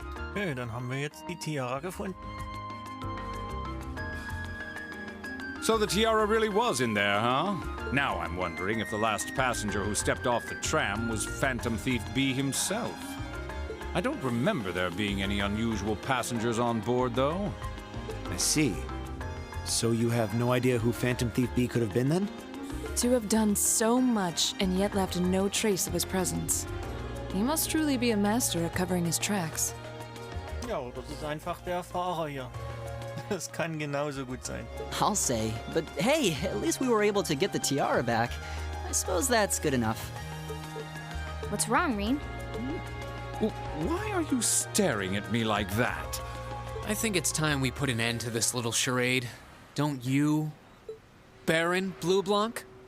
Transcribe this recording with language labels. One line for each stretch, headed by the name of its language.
German: Okay, dann haben wir jetzt die Tiara gefunden.
English: So the tiara really was in there, huh? Now I'm wondering if the last passenger who stepped off the tram was Phantom Thief B himself. I don't remember there being any unusual passengers on board, though. I see. So you have no idea who Phantom Thief B could have been then? To have done so much and yet left no trace of his presence. He must truly be a master at covering his tracks.
German: Ja, das ist einfach der Fahrer hier. Das kann genauso gut sein.
English: I'll say, but hey, at least we were able to get the tiara back. I suppose that's good enough. What's wrong, Rean? Why are you staring at me like that? I think it's time we put an end to this little charade. Don't you, Baron Blue Blanc?